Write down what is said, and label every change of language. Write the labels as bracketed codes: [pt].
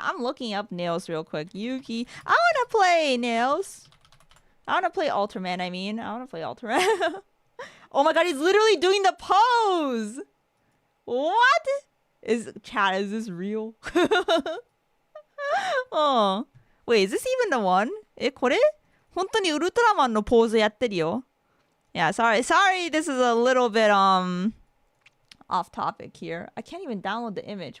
[en] I'm looking up Nails real quick. Yuki. I want to play Nails. I want to play Ultraman, I want to play Ultraman. Oh my god, he's literally doing the pose! What? Is this real? Oh. Wait, is this even the one? [ja] これ本当にウルトラマンのポーズやってるよ。 [en] Yeah, sorry, this is a little bit off topic here. I can't even download the image.